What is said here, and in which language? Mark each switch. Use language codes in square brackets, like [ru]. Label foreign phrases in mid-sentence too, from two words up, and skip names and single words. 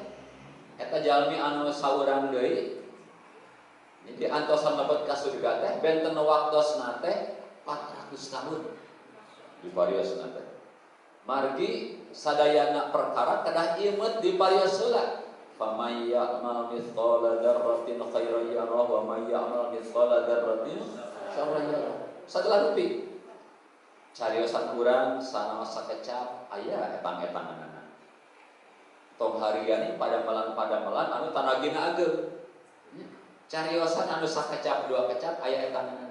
[su] Eta jalmi anu saurang deui jadi antosan lebet ka surga teh benten waktosna teh 400 tahun dipariosna teh. Margi sadayana perkara kedah imet diparios heula. [ar] فمن يعمل مثقال ذرة خيرا يره ومن يعمل مثقال ذرة شرا يره. [su] Sagala rupi cariosan urang sanaos sakecap aya etang-etanganna. Tong harian pada melan anu tanagina ageum. Cariosan anu sakecap dua kecap aya etanganna.